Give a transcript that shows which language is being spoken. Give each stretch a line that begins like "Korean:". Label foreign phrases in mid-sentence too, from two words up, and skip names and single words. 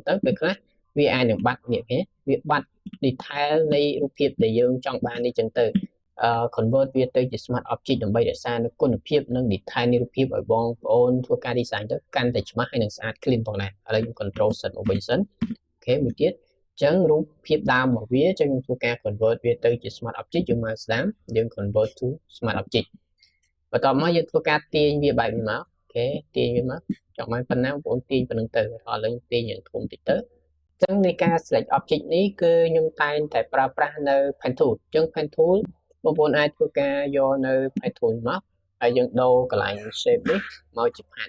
Khmer: ទៅពេលខ្លះវាអាចនឹងបាត់នេះគេវាបាត់ detail នៃរូបភាពដែលយើងចង់បាននេះអញ្ចឹងទៅconvert វាទៅជា
English: smart object
Khmer: ដើម្បីរក្សានូវគុណភាពនិង detail នៃរូបភាពឲ្យបងប្អូនធ្វើការ design ទៅកាន់តែច្បាស់ហើយនិងស្អាត clean ផងដែរឥឡូវខ្ញុំ
English: control set
Khmer: មកវិញសិនអូខេមួយទៀតអញ្ចឹងរូបភាព ដើមរបស់វាចឹងខ្ញុំធ្វើការ convert វាទៅជា
English: smart object
Khmer: យើងមកស្ដាមយើង
English: convert to smart object
Khmer: បន្ទាប់មកយើងធ្វើការទាញវាបែបនេះមកអូខេទាញវាមកចង់បានប៉ុណ្ណាបងប្អូនទាញប៉ុណ្្នឹងទៅឥឡូវទាញយ៉ាងធំតិចទៅអញ្ចឹងនៃការ
English: select object
Khmer: នេះគឺខ្ញុំតែងតែប្រើប្រាស់នៅ
English: pen tool
Khmer: អញ្ចឹង
English: pen tool
Khmer: បងប្អូនអាចធ្វើការយកនៅ
English: pen tool
Khmer: មកហើយយើងដូរកន្លែង shape នេះមកជា pad